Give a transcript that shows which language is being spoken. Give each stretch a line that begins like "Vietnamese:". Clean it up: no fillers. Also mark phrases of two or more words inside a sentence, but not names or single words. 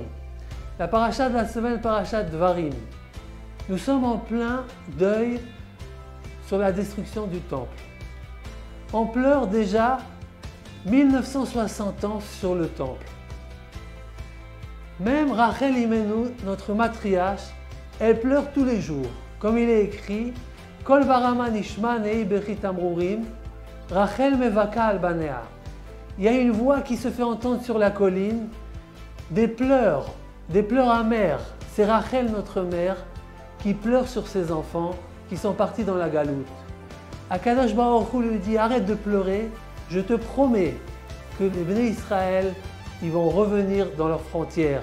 French: La paracha de la semaine, paracha Dvarim. Nous sommes en plein deuil sur la destruction du temple. On pleure déjà 1960 ans sur le temple. Même Rachel Imenu, notre matriarche, elle pleure tous les jours. Comme il est écrit,
Hebrew: קול ברמה נשמע נהי בכי תמרורים רחל מבכה על בניה.
French: Il y a une voix qui se fait entendre sur la colline, des pleurs amers. C'est Rachel, notre mère, qui pleure sur ses enfants qui sont partis dans la galoute. Akadosh Baruch Hu lui dit, arrête de pleurer, je te promets que les Bnei Israël, ils vont revenir dans leurs frontières.